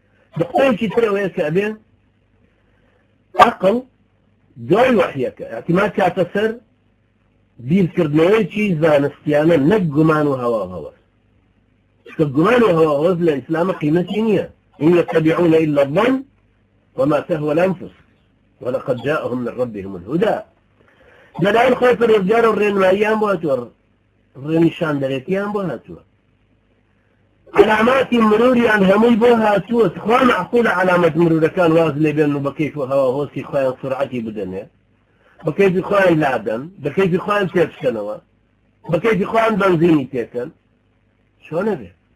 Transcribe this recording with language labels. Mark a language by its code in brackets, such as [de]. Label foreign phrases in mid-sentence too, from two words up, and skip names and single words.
[ckb] نقطەیەکی ترەوەیە کە ئەبێ عەقڵ دوای وحیەکە اعتماد کاتە سەر بیرکردنەوەیکی زانستیانە نەک گومان و هەوا هەوەس چکە گومان و هەوا هەوەس لە ئیسلامە قیمەتی نییە [ar] إن يتبعون إلا الظن وما تهوى الأنفس ولقد جاءهم من ربهم الهدى [ckb] لەلایەن خۆی پەروەردگار و ڕێنماییان بۆ هاتووە ڕێنیشاندەرێتیان بۆ هاتووە علاماتی مروریان هەمووی بۆ هاتووە خوا معقولە علامەت مرورەکان واز لێ بێن و بە کەیف و هەوا هۆسی خۆیان سورعەتی بدەنێ بە کەیفی خۆیان لادەن بە کەیفی خۆیان تێبشکەنەوە بە کەیفی خۆیان بەنزینی تێکەن چۆنە بێ